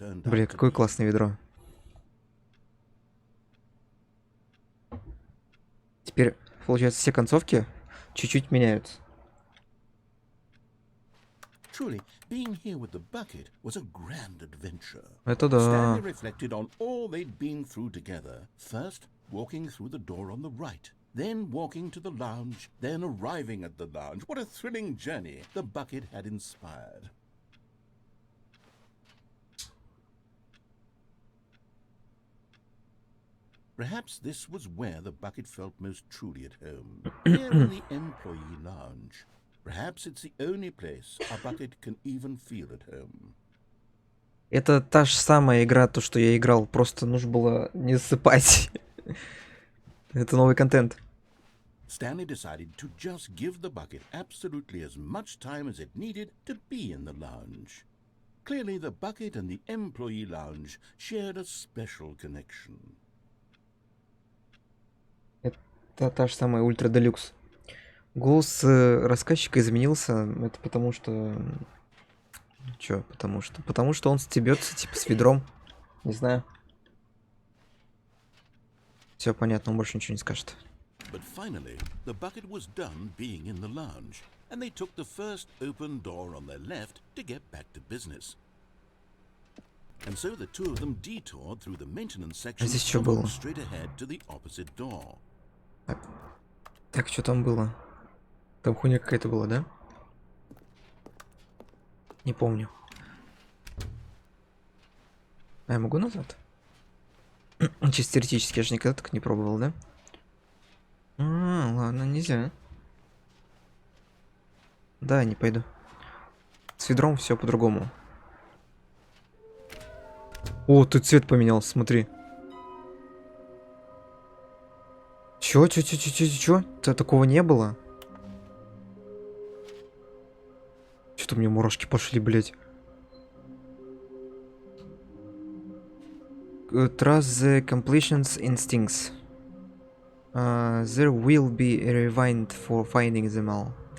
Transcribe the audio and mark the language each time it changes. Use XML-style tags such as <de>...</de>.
<ru>Блин, какое классное ведро. Получается, все концовки чуть-чуть меняются.</ru> <en>Truly, being here with the bucket was a grand adventure.</en> <ru>Это</ru> <en>Stanley</en> <ru>да.</ru> <en>reflected on all they'd been through together. First, walking through the door on the right, then walking to the lounge, then arriving at the lounge. What a thrilling journey the bucket had inspired. Perhaps this was where the bucket felt most truly at home, here in the employee lounge. Perhaps it's the only place a bucket can even feel at home.</en> <ru>Это та же самая игра, то, что я играл. Просто нужно было не засыпать. Это новый контент.</ru> <en>Stanley decided to just give the bucket absolutely as much time as it needed to be in the lounge. Clearly, the bucket and the employee lounge shared a special connection.</en> <ru>Это та же самая Ультра Делюкс. Голос рассказчика изменился. Это потому что... Чё, потому что? Потому что он стебется, типа, с ведром. Не знаю. Все понятно, он больше ничего не скажет.</ru> <en>But finally, the bucket was done being in the lounge, and they took the first open door on their left to get back to business. And so the two of them detoured through the maintenance section</en> <ru>Здесь что</ru> <en>and</en> <ru>было?</ru> <en>walked straight ahead to the opposite door.</en> <ru>Так, что там было? Там хуйня какая-то была, да? Не помню. А я могу назад? Чисто теоретически, я же никогда так не пробовал, да? Ладно, нельзя. Да, не пойду. С ведром все по-другому. О, тут цвет поменялся, смотри. Чё? Такого не было? Что-то мне мурашки пошли, блядь.</ru> <en>Trust the completion's instincts. There will be a rewind for finding them all.</en>